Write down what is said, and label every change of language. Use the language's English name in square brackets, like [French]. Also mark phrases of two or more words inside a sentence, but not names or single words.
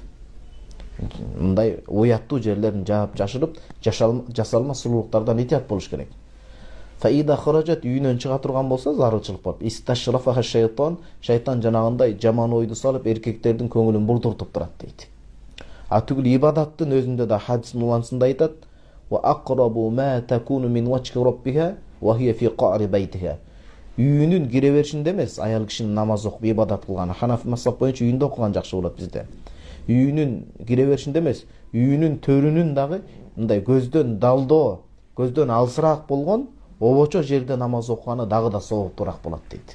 [Kyrgyz] Мындай уяттуу жерлерин жаап жашырып, жасалма сулуулуктардан этият болуш керек. [Arabic] فإذا خرجت, [Kyrgyz] үйүнөн чыга турган болсо зарылчылык болуп, [Arabic] استشرفها الشيطان, [Kyrgyz] шайтан жанагындай жаман ойду салып, эркектердин көңүлүн бурдуртуп турат дейт. А түгүл ибадаттын өзүндө да хадистин улансында айтат: [Arabic] "وأقرب ما تكون من وجه ربها وهي في قعر بيتها". [Kyrgyz] Үйүнүн кире беришинде эмес, аял кишинин намаз окуп ибадат кылганы. Ханафи мазхаб боюнча үйүндө окуган жакшы болот бизде. Үйүнүн кире беришинде эмес, үйүнүн төрүнүн дагы мындай көздөн далдоо, көздөн алсыраак болгон обочо жерде намаз окуганы дагы да сооптуураак болот дейт.